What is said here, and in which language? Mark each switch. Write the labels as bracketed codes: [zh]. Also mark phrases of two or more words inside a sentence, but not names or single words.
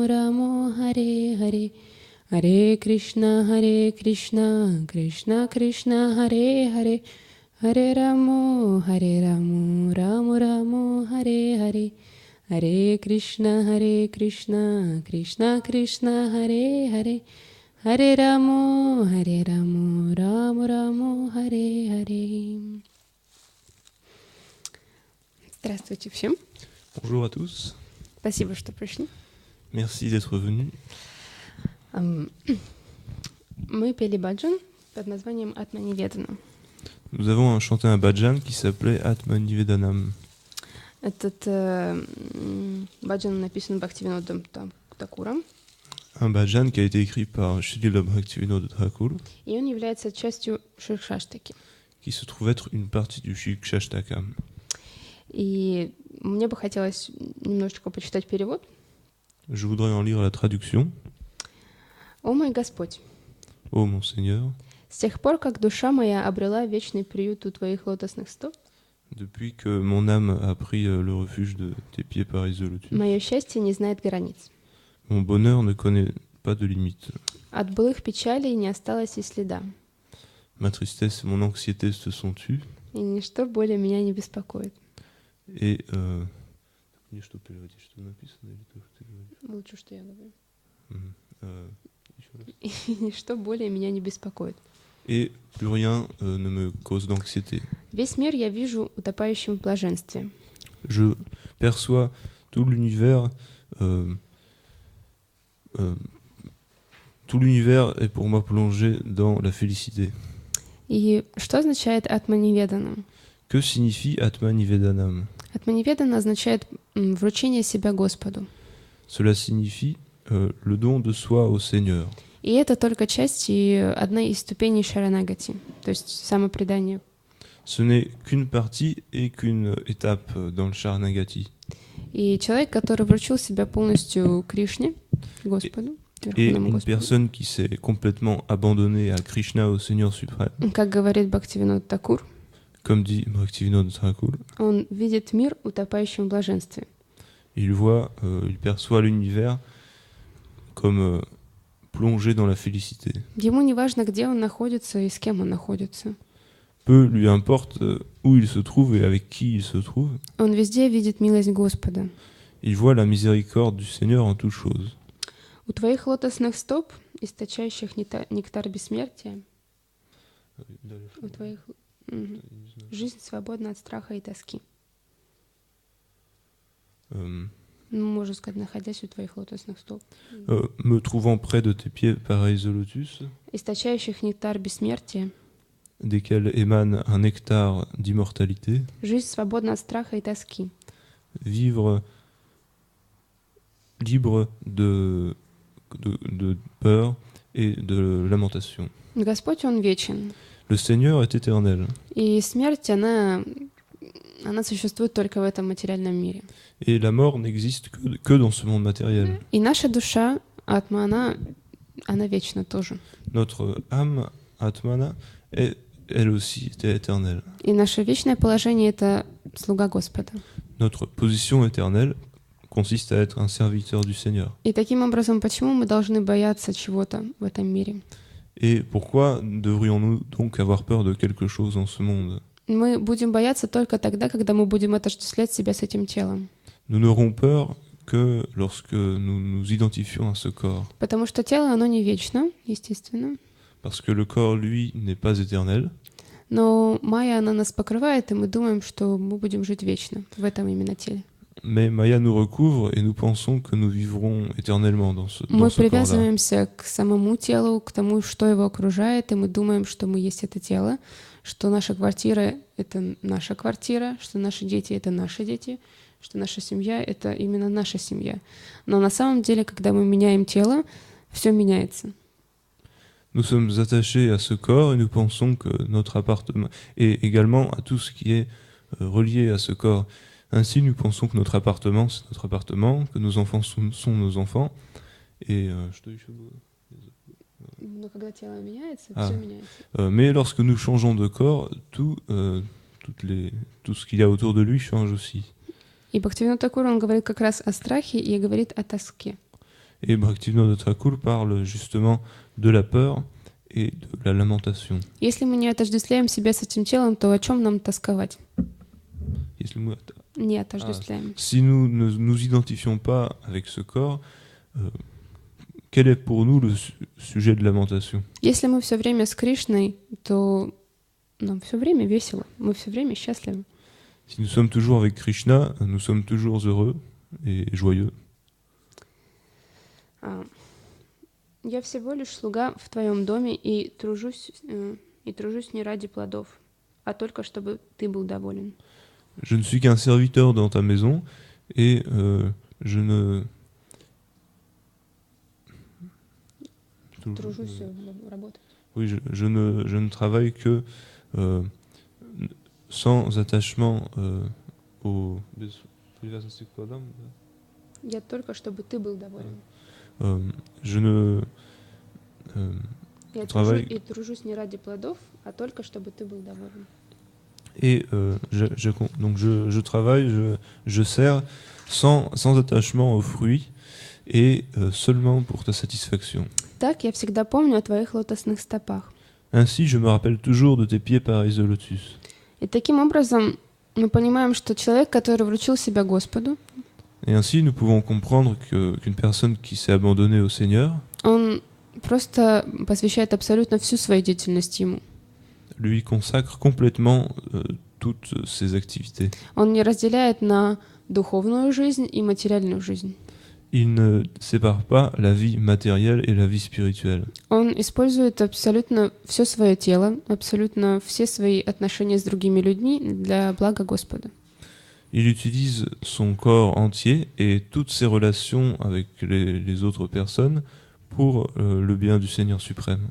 [sa] Ramo Hare Hare Hare Krishna Krishna Krishna Hare Hare Hare Ramo Ramo Ramo Hare Hare Hare Krishna Krishna Krishna Hare Hare Hare Ramo Ramo Ramo Hare Hare. [ru] Здравствуйте всем. [fr] Bonjour à tous. [ru] Спасибо, что пришли. [fr] Merci d'être venus. [ru] Мы пели баджан под названием Атманиведана. [fr] Nous avons chanté un bhajan qui s'appelait Atmanivedanam. [ru] Этот баджан написан Бхактивинодом Такуром. [fr] Un bhajan qui a été écrit par Srila Bhaktivinoda Thakur, [ru] И он является частью Шикшаштаки. [fr] qui se trouve être une partie du Shikshashtaka. [ru] И мне бы хотелось немножечко почитать перевод. [fr] Je voudrais en lire la traduction. [ru] «О мой Господь, [fr] Ô mon Seigneur, [ru] с тех пор, как душа моя обрела вечный приют у Твоих лотосных стоп, [fr] depuis que mon âme a pris le refuge de tes pieds pareils de lotus, [ru] мое счастье не знает границ. [fr] mon bonheur ne connaît pas de limite. [ru] От былых печалей не осталось и следа, [fr] Ma tristesse et mon anxiété se sont tues, [ru] и ничто более меня не беспокоит». [fr] et... [ru] Мне что переводить, что написано или то, что ты говоришь? Лучше, что я говорю. Еще раз. «И ничто более меня не беспокоит». [fr] Et plus rien ne me cause d'anxiété. [ru] Весь мир я вижу утопающим в блаженстве. [fr] Je perçois tout l'univers. Tout l'univers est pour moi plongé dans la félicité. [ru] И что означает Атманиведанам? [fr] Que signifie Atmanivedanam? [ru] Атманиведана означает вручение себя Господу. [fr] Cela signifie le don de soi au Seigneur. [ru] И это только часть и одна из ступеней шаранагати, то есть самопредание. [fr] Ce n'est qu'une partie et qu'une étape dans le Sharanagati. [ru] И человек, который вручил себя полностью Кришне, Господу, [fr] Et [ru] Верховному [fr] une [ru] Господу, [fr] personne qui s'est complètement abandonnée à Krishna, au Seigneur suprême, [ru] как говорит Бхактивинод Такур, [fr] comme dit Bhaktivinoda Thakur, [ru] он видит мир утопающим в блаженстве. [fr] il perçoit l'univers comme plongé dans la félicité. [ru] Ему не важно, где он находится и с кем он находится. [fr] Peu lui importe où il se trouve et avec qui il se trouve. [ru] Он везде видит милость Господа. [fr] Il voit la miséricorde du Seigneur en toutes choses. [ru] У твоих лотосных стоп, источающих нектар бессмертия, у твоих жизнь свободна от страха и тоски. Можно сказать, находясь у твоих лотосных стоп. [fr] Me trouvant près de tes pieds pareils de lotus, [ru] Источающих нектар бессмертия, [fr] desquels émane un nectar d'immortalité, [ru] жизнь свободна от страха и тоски. [fr] vivre libre de peur et de lamentation. [ru] Господь, Он вечен. [fr] Le Seigneur est éternel. [ru] И смерть, она существует только в этом материальном мире. [fr] Et la mort n'existe que dans ce monde matériel. [ru] И наша душа, атма, она вечна тоже. [fr] Notre âme, Atmana, est elle aussi éternelle. [ru] И наше вечное положение — это слуга Господа. [fr] notre position éternelle consiste à être un serviteur du Seigneur. [ru] И таким образом, почему мы должны бояться чего-то в этом мире? [fr] Et pourquoi devrions-nous donc avoir peur de quelque chose en ce monde? [ru] Мы будем бояться только тогда, когда мы будем отождествлять себя с этим телом. [fr] Nous n'aurons peur que lorsque nous nous identifions à ce corps. [ru] Потому что тело, оно не вечно, естественно. [fr] Parce que le corps, lui, n'est pas éternel. [ru] Но Майя, она нас покрывает, и мы думаем, что мы будем жить вечно в этом именно теле. [fr] Mais Maya nous recouvre et nous pensons que nous vivrons éternellement dans ce [ru] Мы [fr] corps-là. [ru] привязываемся к самому телу, к тому, что его окружает, и мы думаем, что мы есть это тело, что наша квартира — это наша квартира, что наши дети — это наши дети, что наша семья — это именно наша семья. Но на самом деле, когда мы меняем тело, все меняется. [fr] Nous sommes attachés à ce corps et nous pensons que notre appartement et également à tout ce qui est relié à ce corps. Ainsi, nous pensons que notre appartement, c'est notre appartement, que nos enfants sont nos enfants. Et mais lorsque nous changeons de corps, tout ce qu'il y a autour de lui change aussi. [ru] И Бхактивинода Такур, он говорит как раз о страхе и говорит о тоске. [fr] Et Bhaktivinoda Thakur parle justement de la peur et de la lamentation. [ru] Если мы не отождествляем себя с этим телом, то о чем нам тосковать? Не отождествляем. [fr] Si nous ne nous identifions pas avec ce corps, quel est pour nous le sujet de lamentation? [ru] Если мы все время с Кришной, то нам все время весело, мы все время счастливы. [fr] Si nous sommes toujours avec Krishna, nous sommes toujours heureux et joyeux. [ru] Я всего лишь слуга в твоем доме и тружусь не ради плодов, а только чтобы ты был доволен. [fr] Je ne suis qu'un serviteur dans ta maison et je ne... [ru] Тружусь работать. [fr] Oui, je ne travaille que sans attachement au... [ru] Я только чтобы ты был доволен. [fr] Je ne travaille... [ru] И тружусь не ради плодов, а только чтобы ты был доволен. [fr] Et donc je travaille, je sers sans attachement aux fruits et seulement pour ta satisfaction. [ru] Так я всегда помню о твоих лотосных стопах. [fr] Ainsi, je me rappelle toujours de tes pieds pareils au lotus. [ru] И таким образом мы понимаем, что человек, который вручил себя Господу, [fr] et ainsi, nous pouvons comprendre qu'une personne qui s'est abandonnée au Seigneur, [ru] он просто посвящает абсолютно всю свою деятельность ему. [fr] Lui consacre complètement toutes ses activités. [ru] Он не разделяет на духовную жизнь и материальную жизнь. [fr] Il ne sépare pas la vie matérielle et la vie spirituelle. [ru] Он использует абсолютно все свое тело, абсолютно все свои отношения с другими людьми для блага Господа. [fr] Il utilise son corps entier et toutes ses relations avec les autres personnes pour le bien du Seigneur suprême.